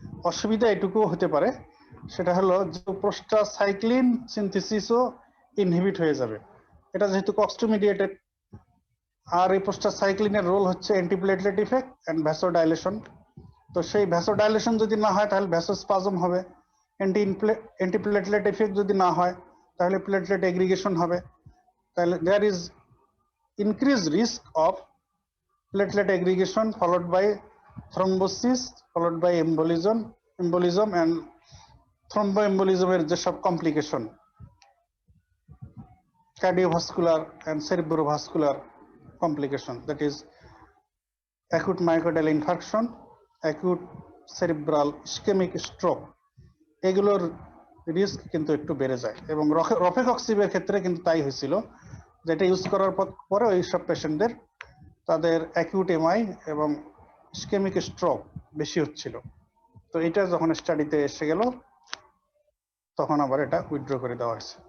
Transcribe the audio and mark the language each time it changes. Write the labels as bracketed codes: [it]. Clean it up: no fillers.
[bn] অসুবিধা এটুকুও হতে পারে, সেটা হলো যে প্রোস্টাসাইক্লিন সিনথেসিসও ইনহিবিট হয়ে যাবে, এটা যেহেতু COX-2 মিডিয়েটেড। আর এই প্রোস্টাসাইক্লিনের রোল হচ্ছে অ্যান্টিপ্লেটলেট ইফেক্ট এন্ড ভ্যাসোডাইলেশন। তো সেই ভ্যাসোডাইলেশন যদি না হয় তাহলে ভ্যাসোস্পাজম হবে, অ্যান্টিপ্লেটলেট ইফেক্ট যদি না হয় তাহলে প্লেটলেট এগ্রিগেশন হবে। [en] তাহলে there is increased risk of platelet aggregation followed by thrombosis followed by embolism and thromboembolism [bn] এর যেসব complication, [en] cardiovascular and cerebrovascular complication, that is acute myocardial infarction, acute cerebral ischemic stroke, [bn] এগুলোর risk কিন্তু একটু বেড়ে যায়। এবং রফেকক্সিবের ক্ষেত্রে কিন্তু তাই হয়েছিল, যেটা ইউজ করার পরে ওই সব পেশেন্টদের তাদের অ্যাকিউট এমআই এবং ইসকেমিক স্ট্রোক বেশি হচ্ছিল। তো এটা যখন স্টাডিতে এসে গেল তখন আবার এটা উইথড্র করে দেওয়া হয়েছে।